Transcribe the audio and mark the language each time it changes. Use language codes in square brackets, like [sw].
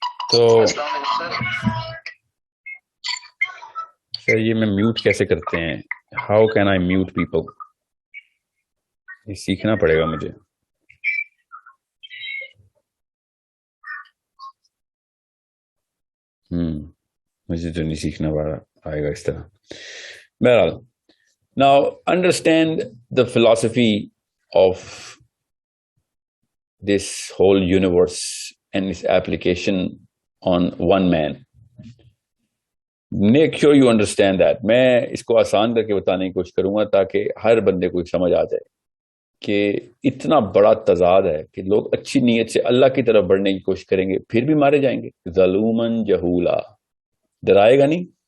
[ur] تو سر یہ میں میوٹ کیسے کرتے ہیں؟ [en] How can I mute people? [ur] یہ سیکھنا پڑے گا مجھے. مجھے تو نہیں سیکھنا آئے گا اس طرح. [en] بہرحال now understand the philosophy of this whole universe and its application on one man. Make sure you understand that. [ur] میں اس کو آسان کر کے بتانے کی کوشش کروں گا تاکہ ہر بندے کو سمجھ آ جائے کہ اتنا بڑا تضاد ہے کہ لوگ اچھی نیت سے اللہ کی طرف بڑھنے کی کوشش کریں گے پھر بھی مارے جائیں گے. ظلومن جہولا، ڈرائے گا نہیں.